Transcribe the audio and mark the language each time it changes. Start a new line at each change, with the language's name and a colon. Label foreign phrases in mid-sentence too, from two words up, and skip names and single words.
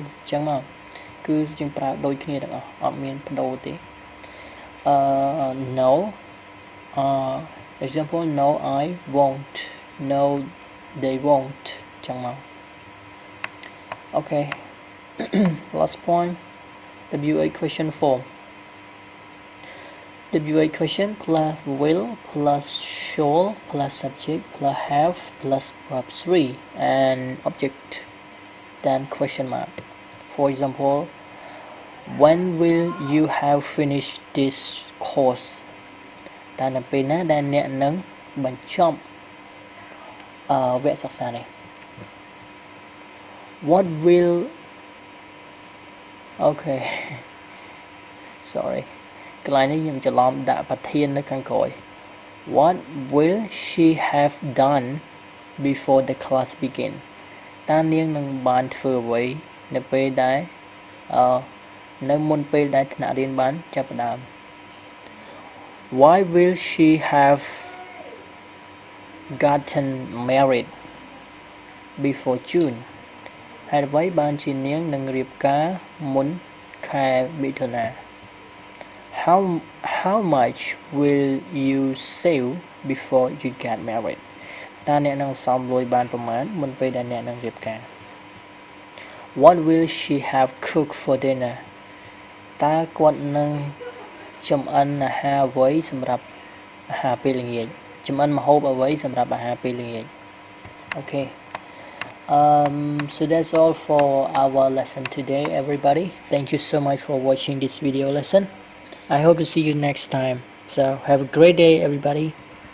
Khmer: ចឹងមកគឺយើងប្រើដូចគ្នាទាំងអស់អត់មានបដូរទេ No.
English: Example no I won't. No they won't.
Khmer: ចឹងមក Okay.
English: Last point. WA question form. WA question plus will plus shall plus subject plus have plus verb 3 and object then question mark. For example, when will you have finished this course?
Khmer: តើនៅពេលណាដែលអ្នកនឹងបញ្ចប់វគ្គសិក្សានេះ
English: What will Okay sorry
Khmer: កន្លែងនេះខ្ញុំច្រឡំដាក់ប្រធាននៅខាងក្រោយ
English: What will she have done before the class begin
Khmer: តើនាងនឹងបានធ្វើអ្វីនៅពេលដែលនៅមុនពេលដែលថ្នាក់រៀនបានចាប់ផ្ដើម
English: Why will she have gotten married before June
Khmer: ហេតុអ្វីបានជានាងនឹងរៀបការមុនខែមិថុនា
English: How much will you save before you get married
Khmer: តើអ្នកនឹងសល់លុយបានប្រមាណមុនពេលដែលអ្នកនឹងរៀបការ
English: What will she have cooked for dinner
Khmer: តើគាត់នឹងចម្អិនអាហារអ្វីសម្រាប់អាហារពេលល្ងាចចម្អិនម្ហូបអ្វីសម្រាប់អាហារពេលល្ងាច Okay
English: so that's all for our lesson today everybody thank you so much for watching this video lesson I hope to see you next time so have a great day everybody